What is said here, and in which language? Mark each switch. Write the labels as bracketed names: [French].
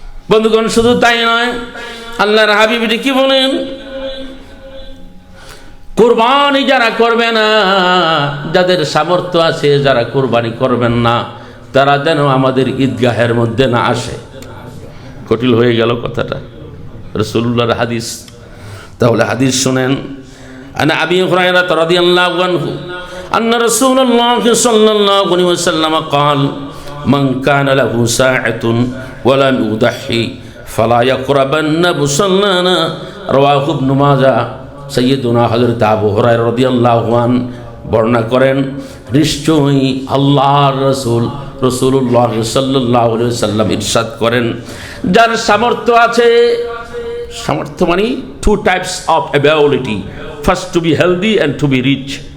[Bangla] বন্ধুগণ, শুধু তাই নয়, আল্লাহর হাবিব কি বলেন, কুরবানি যারা করবে না, যাদের সামর্থ্য আছে, যারা কুরবানি করবেন না, তারা যেন আমাদের ঈদগাহের মধ্যে না আসে। কঠিন হয়ে গেল কথাটা, রাসূলুল্লাহর হাদিস। তাহলে হাদিস শুনেন। [Arabic] আনা আবি হুরায়রা রাদিয়াল্লাহু আনহু আন্না রাসূলুল্লাহ সাল্লাল্লাহু আলাইহি ওয়াসাল্লাম قال من كان له ساعة ولم يضحي فلا يقربن مصلانا رواه ابن ماجه। [Bangla] সাইয়্যিদুনা হযরত আবু হুরায়রা রাদিয়াল্লাহু আনহু বর্ণনা করেন, নিশ্চয়ই আল্লাহর রাসূল রাসূলুল্লাহ সাল্লাল্লাহু আলাইহি ওয়াসাল্লাম ইরশাদ করেন, যার সামর্থ্য আছে, সামর্থ্য মানে [English] Two types of ability, first to be healthy and to be rich.